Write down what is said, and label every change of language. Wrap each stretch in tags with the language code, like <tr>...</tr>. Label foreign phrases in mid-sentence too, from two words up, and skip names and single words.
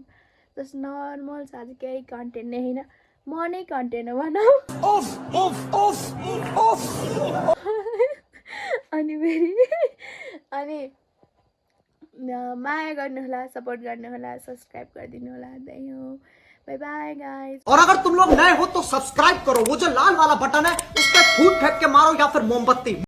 <en>just normal</en> <ne>छ, आज केही कन्टेन्ट नै होइन, म नै कन्टेन्ट हो भनौँ। अनि फेरि अनि माया गर्नुहोला, सपोर्ट गर्नुहोला, सब्सक्राइब गरिदिनु होला। त्यही हो,</ne> <en>bye bye guys.</en> <hi>और अगर तुम लोग नए हो तो सब्सक्राइब करो, वो जो लाल वाला बटन है उस पर फूट फेंक के मारो या फिर मोमबत्ती।</hi>